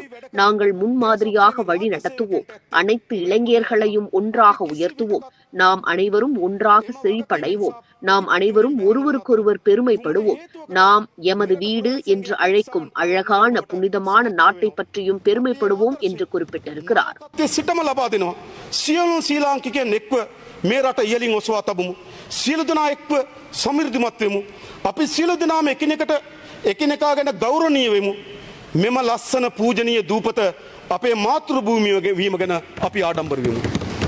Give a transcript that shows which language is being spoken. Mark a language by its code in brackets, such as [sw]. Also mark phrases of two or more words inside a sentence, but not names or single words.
[ta] நாங்கள் முன்மாதிரியாக வழி நடத்துவோம். அனைத்து இளைஞர்களையும் ஒன்றாக உயர்த்துவோம். நாம் அனைவரும் ஒன்றாக செழிப்படைவோம். நாம் அனைவரும் ஒருவருக்கொருவர் பெருமைப்படுவோம். நாம் எமது வீடு என்று அழைக்கும் அழகான புனிதமான நாட்டை பற்றியும் பெருமைப்படுவோம் என்று குறிப்பிட்டிருக்கிறார். [si] මේ රට ඉහළින් ඔසවා තබමු. සියලු දෙනා එක්ව සමෘද්ධිමත් වෙමු. අපි සියලු දෙනාම එකිනෙකා ගැන ගෞරවණීය වෙමු. මෙම ලස්සන පූජනීය දූපත අපේ මාතෘ භූමිය වීම ගැන අපි ආඩම්බර වෙමු.